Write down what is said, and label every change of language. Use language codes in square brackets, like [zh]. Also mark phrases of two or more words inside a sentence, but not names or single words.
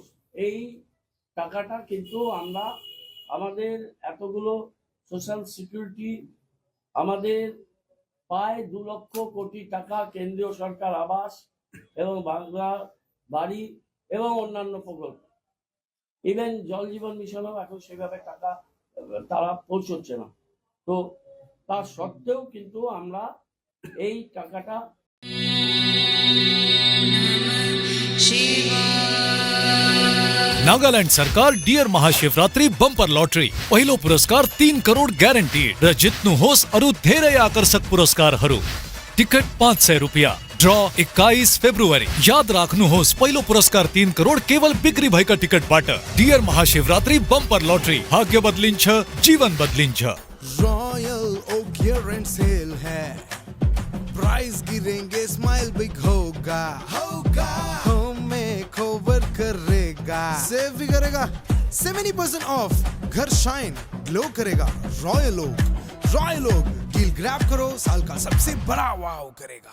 [bn] এই টাকাটা কিন্তু আমরা আমাদের এতগুলো [en] social security, [bn] আমাদের প্রায় 2 লক্ষ কোটি টাকা কেন্দ্রীয় সরকার আবাস এবং বাংলা বাড়ি এবং অন্যান্য প্রকল্প, ইভেন জল জীবন মিশনও এখন সেভাবে টাকা তারা পৌঁছচ্ছে না। তো তার সত্ত্বেও কিন্তু আমরা এই টাকাটা [ne] नागालैंड सरकार डियर महाशिवरात्रि बंपर लॉटरी पहिलो पुरस्कार 3 करोड़ ग्यारंटीड र जित्नु होस् अरु धेरै आकर्षक पुरस्कारहरू। टिकट 500 रुपियाँ। ड्र 21 फेब्रुअरी। याद राख्नुहोस् पहिलो पुरस्कार 3 करोड़ केवल बिक्री भएका टिकटबाट। डियर महाशिवरात्रि बंपर लॉटरी, भाग्य बदलिन्छ, जीवन बदलिन्छ। [hi] रॉयल ओक [en] year end sale [hi] है, प्राइस गिरेंगे, [en] smile big [hi] होगा, हमें कवर करेगा, सेव भी करेगा, 70% ऑफ, घर [en] shine glow [hi] करेगा। रॉयल ओक [en] deal grab [hi] करो, साल का सबसे बड़ा वाव करेगा।